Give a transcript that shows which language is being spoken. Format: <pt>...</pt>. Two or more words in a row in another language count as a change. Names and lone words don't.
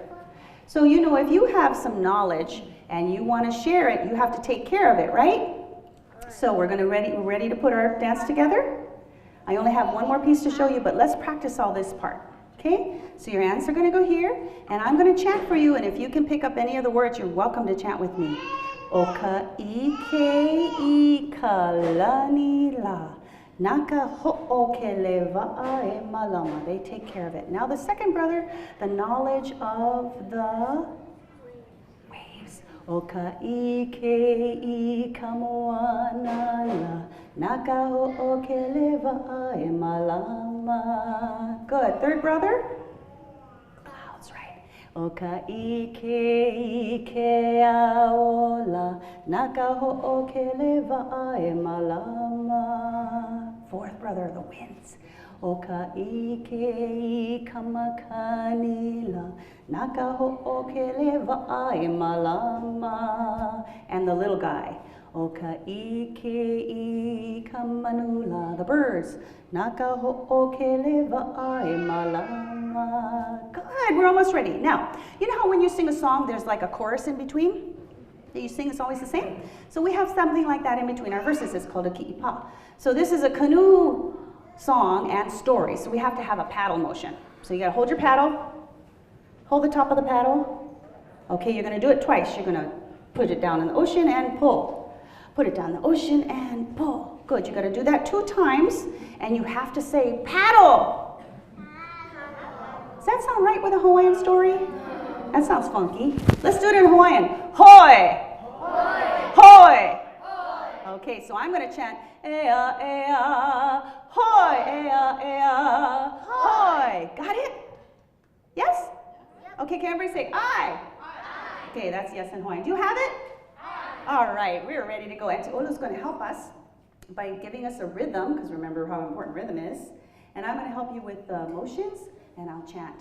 <en>So you know, if you have some knowledge and you want to share it, you have to take care of it, right? So we're ready to put our dance together. I only have one more piece to show you, but let's practice all this part. Okay? So your hands are going to go here, and I'm going to chant for you, and if you can pick up any of the words, you're welcome to chant with me.</en> <haw>Oka ike ika lani la naka ho'okele va'a malama.</haw> <en>They take care of it. Now the second brother, the knowledge of the waves.</en> <haw>Oka ike ika moana la naka ho'okele va'a malama.</haw> <en>Good. Third brother.</en> <haw>Oka ike ike aola naka ho'okele va'a malama.</haw> <en>Fourth brother, the winds.</en> <haw>Oka ike ika makanila naka ho'okele va'a malama.</haw> <en>And the little guy.</en> <haw>Oka ike ika manula.</haw> <en>The birds.</en> <haw>Naka ho'okele va'a malama.</haw> <en>Good, we're almost ready. Now, you know how when you sing a song, there's like a chorus in between? That you sing is always the same? So we have something like that in between our verses. It's called a ki'ipa. So this is a canoe song and story. So we have to have a paddle motion. So you gotta hold your paddle, hold the top of the paddle. Okay, you're gonna do it twice. You're gonna put it down in the ocean and pull. Put it down in the ocean and pull. Good, you gotta do that 2 times, and you have to say paddle. Does that sound right with a Hawaiian story? That sounds funky. Let's do it in Hawaiian.</en> <haw>Hoi! Hoi! Hoi!</haw> <en>Okay, so I'm going to chant,</en> <haw>ea, ea, hoi, ea, ea, hoi.</haw> <en>Got it? Yes? Okay, can everybody say I? Okay, that's yes in Hawaiian. Do you have it? All right, we're ready to go. Auntie Olu's going to help us by giving us a rhythm, because remember how important rhythm is. And I'm going to help you with motions, and I'll chant.</en>